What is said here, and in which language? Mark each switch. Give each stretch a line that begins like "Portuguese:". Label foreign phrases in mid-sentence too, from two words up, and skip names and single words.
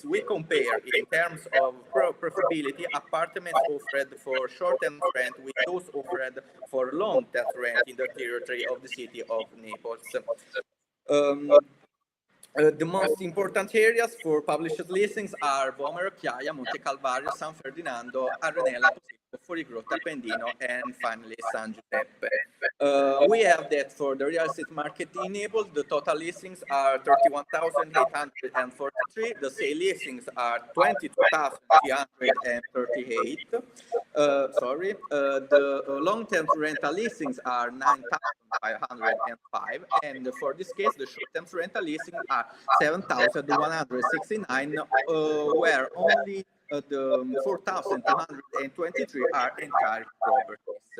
English: We compare in terms of profitability apartments offered for short-term rent with those offered for long-term rent in the territory of the city of Naples. The most important areas for published listings are Vomero, Chiaia, Monte Calvario, San Ferdinando, Arenella, Posito, Fuorigrotta, Pendino, and finally San Giuseppe. We have that for the real estate market in Naples, the total listings are 31,843. The sale listings are 22,338. The long-term rental listings are 9,505, and for this case, the short-term rental listings are 7,169, where only the 4,223 are entire properties.